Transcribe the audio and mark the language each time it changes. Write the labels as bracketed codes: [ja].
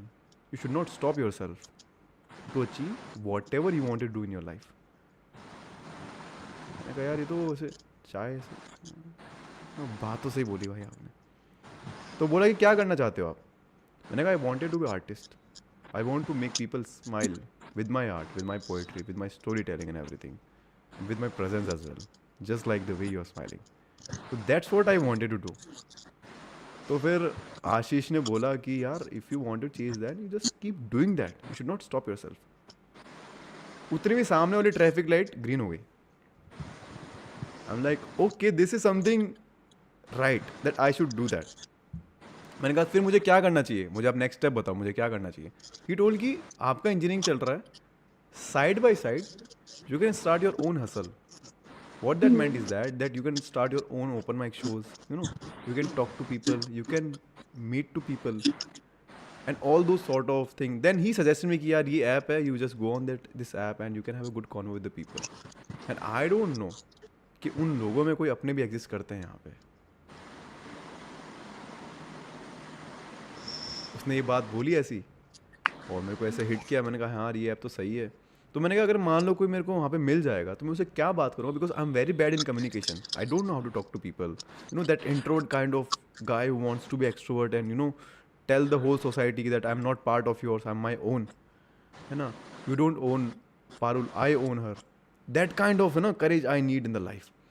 [en] You should not stop yourself to achieve whatever you want to do in your life. [hi] मैंने कहा यार ये तो ऐसे चाय से, बात तो सही बोली भाई आपने। तो बोला कि क्या करना चाहते हो आप। मैंने कहा [en] I wanted to be artist, I want to make people smile with my art, with my poetry, with my storytelling and everything, and with my presence as well, just like the way you are smiling. So that's what I wanted to do. [hi] तो फिर आशीष ने बोला कि यार [en] If you want to chase that you just keep doing that, you should not stop yourself. [hi] उतनी भी सामने वाली ट्रैफिक लाइट ग्रीन हो गई। [en] I am like okay this is something right that I should do that. [hi] मैंने कहा फिर मुझे क्या करना चाहिए, मुझे आप नेक्स्ट स्टेप बताओ मुझे क्या करना चाहिए। ही टोल्ड कि आपका इंजीनियरिंग चल रहा है, [en] Side by side you can start your own hustle. What that meant is that you can start your own open mic shows, you know, you can talk to people, you can meet to people and all those sort of thing. Then he suggested me [hi] कि यार ये [en] app है, you just go on this app and you can have a good convo with the people. And I don't know [hi] कि उन लोगों में कोई अपने भी exist करते हैं यहाँ पे। उसने ये बात बोली ऐसी और मेरे को ऐसे हिट किया। मैंने कहा हाँ ये ऐप तो सही है। तो मैंने कहा अगर मान लो कोई मेरे को वहाँ पे मिल जाएगा तो मैं उसे क्या बात करूँगा, [en] Because I am very bad in communication, I don't know how to talk to people, you know that introvert kind of guy who wants to be extrovert and you know tell the whole society that I am not part of yours, I am my own, है ना, you don't own Parul, I own her, that kind of, है ना, courage I need in the life.